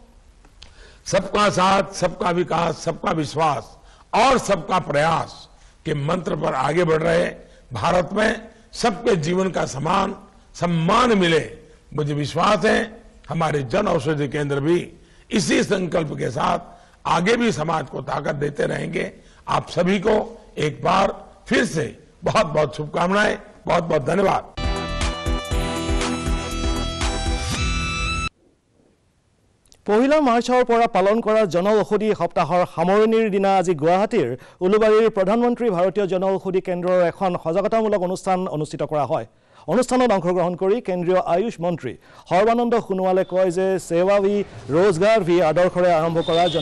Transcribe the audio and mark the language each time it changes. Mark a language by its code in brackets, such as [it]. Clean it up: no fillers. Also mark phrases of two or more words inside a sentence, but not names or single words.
[hi] सबका साथ सबका विकास सबका विश्वास और सबका प्रयास के मंत्र पर आगे बढ़ रहे भारत में सबके जीवन का समान सम्मान मिले मुझे विश्वास है हमारे जन औषधि केंद्र भी इसी संकल्प के साथ आगे भी समाज को ताकत देते रहेंगे आप सभी को एक बार फिर से बहुत बहुत शुभकामनाएं बहुत बहुत धन्यवाद [as] পহিলা মাৰ্চৰ পৰা পালন কৰা জন ঔষধি সপ্তাহৰ সামৰণিৰ দিনা আজি গুৱাহাটীৰ উলুবাৰীৰ প্ৰধানমন্ত্ৰী ভাৰতীয় জন ঔষধি কেন্দ্ৰৰ এখন সজাগতামূলক অনুষ্ঠান অনুষ্ঠিত কৰা হয় অনুষ্ঠানত অংশগ্ৰহণ কৰি কেন্দ্ৰীয় আয়ুষ মন্ত্ৰী সৰ্বানন্দ সোণোৱালে কয় যে [hi] सेवा भी रोजगार भी [as] আদৰ্শৰে আৰম্ভ কৰা জন